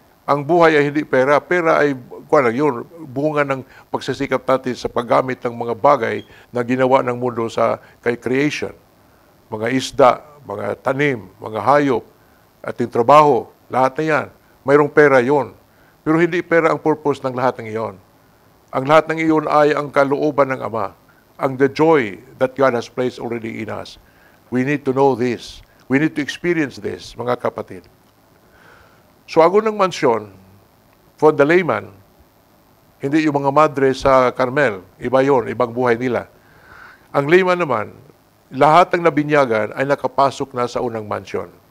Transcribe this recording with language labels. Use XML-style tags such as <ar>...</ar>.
<tl>Ang buhay ay hindi pera. Pera ay, yun, bunga ng pagsisikap natin sa paggamit ng mga bagay na ginawa ng mundo sa kay creation. Mga isda, mga tanim, mga hayop, ating trabaho, lahat na yan. Mayroong pera yon. Pero hindi pera ang purpose ng lahat ng iyon. Ang lahat ng iyon ay ang kalooban ng Ama.</tl> <en>Ang the joy that God has placed already in us. We need to know this. We need to experience this,</en> <tl>mga kapatid. So, ago ng mansyon,</tl> <en>for the layman,</en> <tl>hindi yung mga madre sa Carmel, iba yon, ibang buhay nila. Ang layman naman, lahat ng nabinyagan ay nakapasok na sa unang mansyon.</tl>